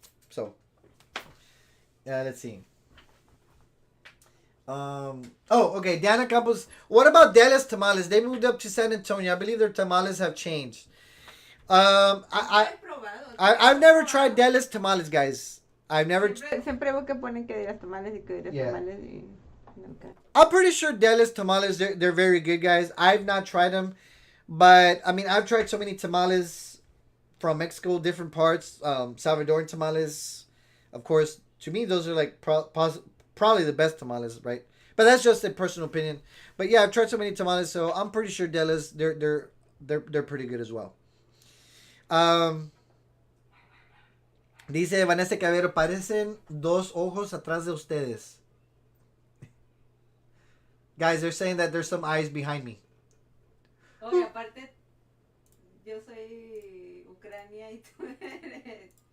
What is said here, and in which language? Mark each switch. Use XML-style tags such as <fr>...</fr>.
<en>So, let's see. Okay. Dana Campos. What about Dallas tamales? They moved up to San Antonio. I believe their tamales have changed. I've never tried Dallas tamales, guys. I've never.</en> <es>Siempre veo que ponen que dirás tamales y que dirás tamales y nunca.</es> <en>I'm pretty sure Dallas tamales, they're very good, guys. I've not tried them, but I mean, I've tried so many tamales from Mexico, different parts. Salvadoran tamales, of course. To me, those are like probably the best tamales, right? But that's just a personal opinion. But yeah, I've tried so many tamales, so I'm pretty sure Dallas, they're pretty good as well.</en> <es>Dice Vanessa Cabero, parecen dos ojos atrás de ustedes.</es> <en>Guys, they're saying that there's some eyes behind me.</en> <es>Oh, y aparte, yo soy Ucrania y tú eres.</es>